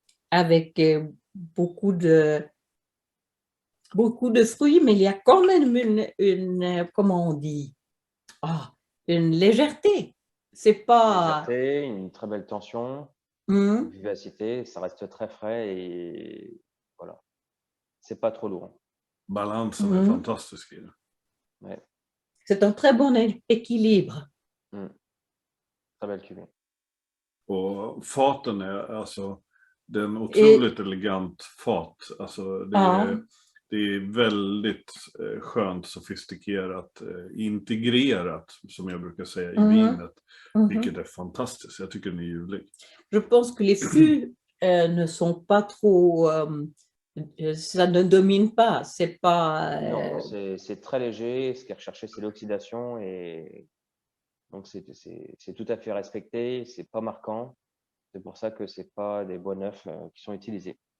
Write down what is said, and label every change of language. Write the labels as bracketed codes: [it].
[fr] Avec beaucoup de fruits, mais il y a quand même une comment on dit, une légèreté. C'est pas... Une légèreté, une très belle tension, une vivacité, ça reste très frais et voilà. C'est pas trop lourd. [sv] Balance är fantastisk i det. [fr] Ouais. C'est un très bon équilibre. Très belle cuvée. [sv] Och faten är alltså, det är en otroligt elegant fat. Alltså det är väldigt skönt, sofistikerat, integrerat, som jag brukar säga, i vinet. Vilket är fantastiskt. Jag tycker den är ljuvlig. [fr] Je pense que les fûts ne sont pas trop... ça ne domine pas. C'est pas... Non, c'est très léger. Ce qui est recherché, c'est l'oxydation. Et donc, c'est tout à fait respecté. C'est pas marquant. C'est pour ça que c'est pas des bois neufs qui sont utilisés.